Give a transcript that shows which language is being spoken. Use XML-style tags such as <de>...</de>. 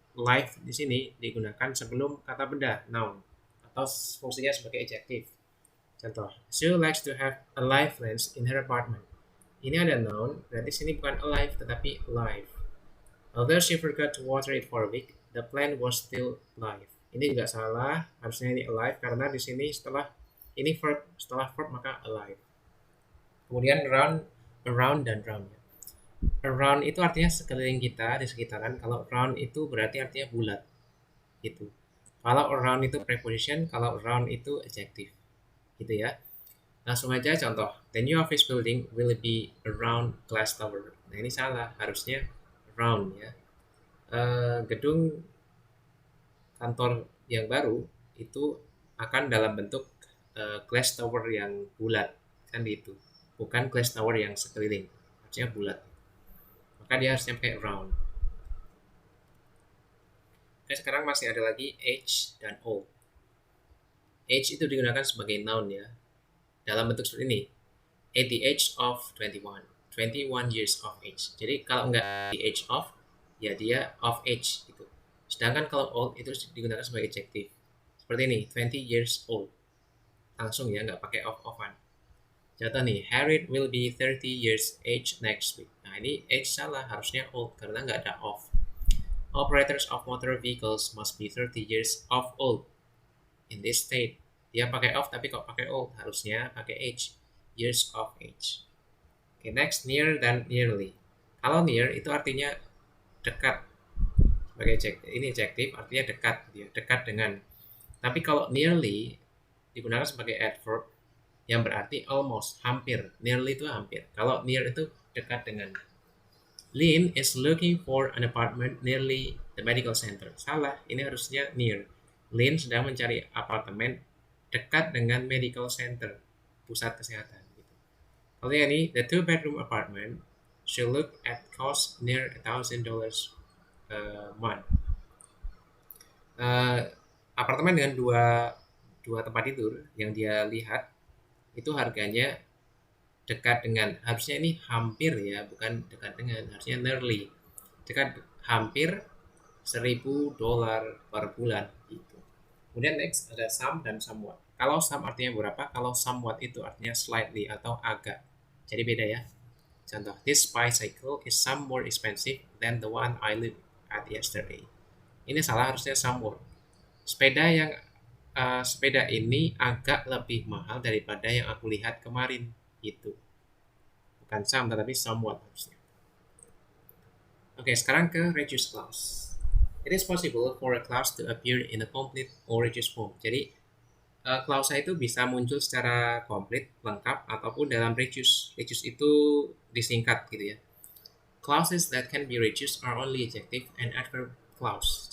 <id>live di sini digunakan sebelum kata benda noun atau fungsinya sebagai adjective.</id> <en>Contoh, she likes to have alive plants in her apartment.</en> <id>Ini ada noun, berarti sini bukan alive tetapi alive.</id> <en>Although she forgot to water it for a week, the plant was still alive.</en> <id>Ini juga salah, harusnya ini alive karena di sini setelah ini verb, setelah verb maka alive. Kemudian around dan round. Around itu artinya sekeliling kita, di sekitaran. Kalau round itu berarti artinya bulat. Gitu. Kalau around itu preposition, kalau round itu adjective. Gitu ya. Langsung aja contoh.</id> <en>The new office building will be around glass tower.</en> <id>Nah ini salah, harusnya round ya. Gedung kantor yang baru itu akan dalam bentuk glass tower yang bulat. Kan gitu. Bukan glass tower yang sekeliling. Harusnya bulat. Maka dia harusnya pakai round. Oke, sekarang masih ada lagi age dan old. Age itu digunakan sebagai noun ya. Dalam bentuk seperti ini.</id> <en>At the age of 21. 21 years of age.</en> <id>Jadi kalau nggak the age of, ya dia of age gitu. Sedangkan kalau old itu digunakan sebagai adjective. Seperti ini, 20 years old. Langsung ya, nggak pakai of-ofan. Contoh nih,</id> <en>Harriet will be 30 years age next week.</en> <id>Nah ini age salah, harusnya old karena nggak ada of.</id> <en>Operators of motor vehicles must be 30 years of old in this state.</en> <id>Dia pakai of tapi kok pakai old, harusnya pakai age.</id> <en>Years of age.</en> <id>Oke, next, near dan nearly. Kalau near itu artinya dekat. Sebagai ini adjective artinya dekat, ya, dekat dengan. Tapi kalau nearly digunakan sebagai adverb yang berarti almost, hampir. Nearly itu hampir. Kalau near itu dekat dengan.</id> <en>Lynn is looking for an apartment nearly the medical center.</en> <id>Salah, ini harusnya near. Lynn sedang mencari apartemen dekat dengan medical center, pusat kesehatan. Kalau ini,</id> <en>the two-bedroom apartment should look at cost near $1,000 a month.</en> <id>Apartemen dengan dua tempat tidur yang dia lihat itu harganya dekat dengan, harusnya ini hampir ya, bukan dekat dengan, harusnya nearly, dekat hampir $1,000 per bulan gitu. Kemudian next ada some dan somewhat. Kalau some artinya berapa, kalau somewhat itu artinya slightly atau agak. Jadi beda ya. Contoh,</id> <en>this bicycle is some more expensive than the one I looked at yesterday.</en> <id>Ini salah, harusnya somewhat. Sepeda ini agak lebih mahal daripada yang aku lihat kemarin. Gitu. Bukan some, tetapi somewhat harusnya. Oke, sekarang ke reduced clause.</id> <en>It is possible for a clause to appear in a complete or reduced form.</en> <id>Jadi, klausa itu bisa muncul secara komplit, lengkap, ataupun dalam reduce. Reduce itu disingkat gitu ya.</id> <en>Clauses that can be reduced are only adjective and adverb clause.</en>